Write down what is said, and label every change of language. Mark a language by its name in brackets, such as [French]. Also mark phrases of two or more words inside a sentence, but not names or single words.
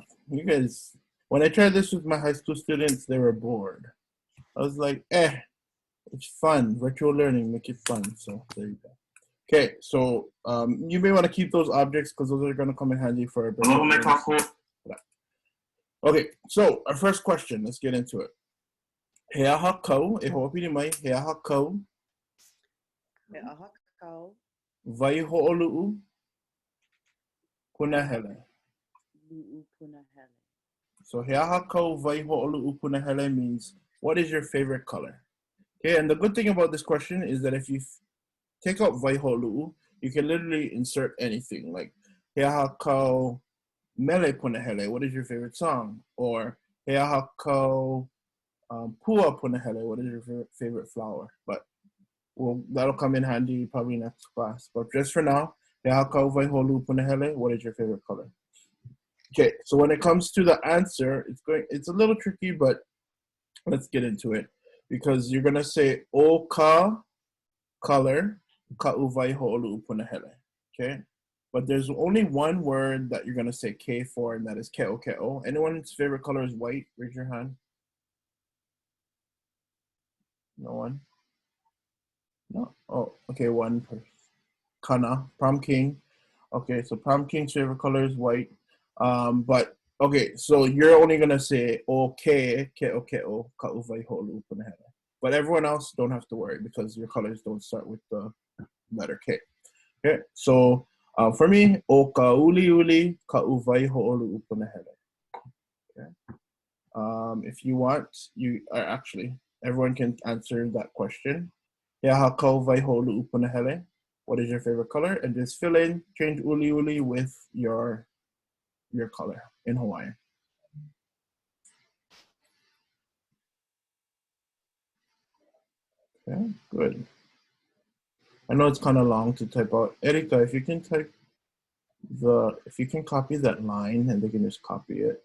[English] You guys, when I tried this with my high school students, they were bored. I was like, it's fun. Virtual learning, make it fun. So there you go. Okay, so you may want to keep those objects because those are going to come in handy for a bit. Okay, so our first question, let's get into it. [Hawaiian] He aha kau, e ho'opili mai, he aha kau. He aha kau. Waihoʻoluʻu, punahele. Lu'u punahele. [English] So [Hawaiian] he aha kau waihoʻoluʻu punahele [English] means, what is your favorite color? Okay, and the good thing about this question is that if you take out waihoʻoluʻu, you can literally insert anything, like [Hawaiian] he aha kau mele punahele, [English] what is your favorite song? Or [Hawaiian] he aha kau pua punahele, [English] what is your favorite flower? But that'll come in handy probably next class. But just for now, [Hawaiian] he aha kau waihoʻoluʻu punahele, [English] what is your favorite color? Okay, so when it comes to the answer, it's a little tricky, but let's get into it. Because you're gonna say [Hawaiian] o ka [English] color [Hawaiian] ka'u waihoʻoluʻu punahele. [English] Okay? But there's only one word that you're gonna say K for, and that is [Hawaiian] ke'o ke'o. [English] Anyone's favorite color is white? Raise your hand. No one? No? Oh, okay, one person. Kana, prom king. Okay, so prom king's favorite color is white. But okay, so you're only gonna say okay, [Hawaiian] ke'o ke'o ka'u waihoʻoluʻu punahele. [English] But everyone else don't have to worry because your colors don't start with the letter K. Okay, so for me, [Hawaiian] o ka uli uli ka'u waihoʻoluʻu punahele. [English] Okay. If you want, actually everyone can answer that question. [Hawaiian] He aha kau waihoʻoluʻu punahele. [English] What is your favorite color? And just fill in, change [Hawaiian] uli uli [English] with your color in Hawaiian. Okay, good. I know it's kind of long to type out. Erika, if you can copy that line and they can just copy it.